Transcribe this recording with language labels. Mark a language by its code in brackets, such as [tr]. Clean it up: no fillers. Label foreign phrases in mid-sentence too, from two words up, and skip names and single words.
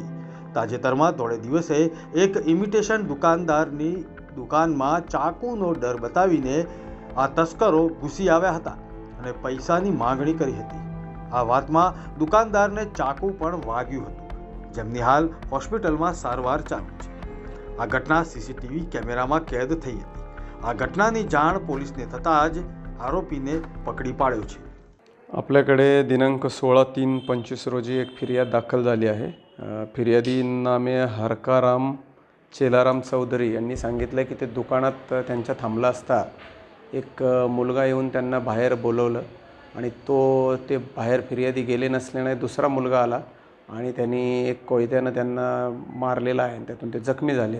[gu] તાજેતરમાં થોડે દિવસે એક ઇમિટેશન દુકાનદારની દુકાનમાં ચાકુનો ડર બતાવીને આ તસ્કરો ઘૂસી આવ્યા હતા અને પૈસાની માંગણી કરી હતી। આ વાતમાં દુકાનદારને ચાકુ પણ વાગ્યું હતું, જેમની હાલ હોસ્પિટલમાં સારવાર ચાલુ છે। આ ઘટના [en] CCTV camera-માં [gu] કેદ થઈ હતી। આ ઘટનાની જાણ પોલીસને થતાં જ આરોપીને પકડી પાડ્યો છે। [mr] आपल्याकडे दिनांक 16/3/25 रोजी एक फिर्याद दाखल झाली आहे। फिर्यादी नामे हरकाराम चेलाराम चौधरी यांनी सांगितलं की ते दुकानात त्यांच्या थांबला असता एक मुलगा येऊन त्यांना बाहेर बोलवलं आणि ते बाहेर फिर्यादी गेले नसल्याने दुसरा मुलगा आला आणि त्यांनी एक कोयत्यानं त्यांना मारलेला आहे, त्यातून ते जखमी झाले।